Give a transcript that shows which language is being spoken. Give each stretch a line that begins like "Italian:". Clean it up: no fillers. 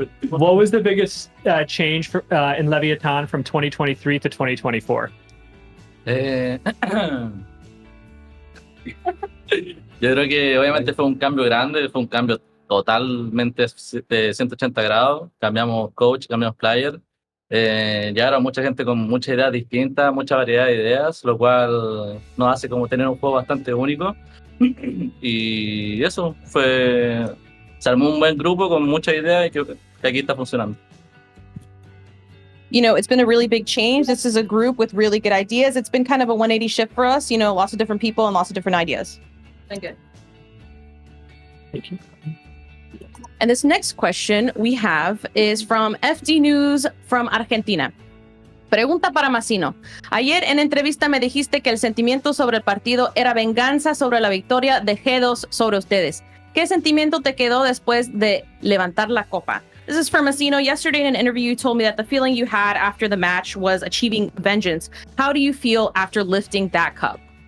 English: What was the biggest change in Leviatan from 2023 to 2024?
Spanish: Yo creo que obviamente fue un cambio grande, fue un cambio totalmente de 180 grados. Cambiamos coach, cambiamos player. Llegaron mucha gente con muchas ideas distintas, mucha variedad de ideas, lo cual nos hace como tener un juego bastante único. Y eso se armó un buen grupo con muchas ideas y que aquí está funcionando.
English: You know, it's been a really big change. This is a group with really good ideas. It's been kind of a 180 shift for us, you know, lots of different people and lots of different ideas. Been good. And this next question we have is from FD News from Argentina.
Spanish: Pregunta para Massino. Ayer en entrevista me dijiste que el sentimiento sobre el partido era venganza sobre la victoria de G2 sobre ustedes. ¿Qué sentimiento te quedó después de levantar la copa?
English: This is from Massino. Yesterday in an interview, you told me that the feeling you had after the match was achieving vengeance. How do you feel after lifting that cup?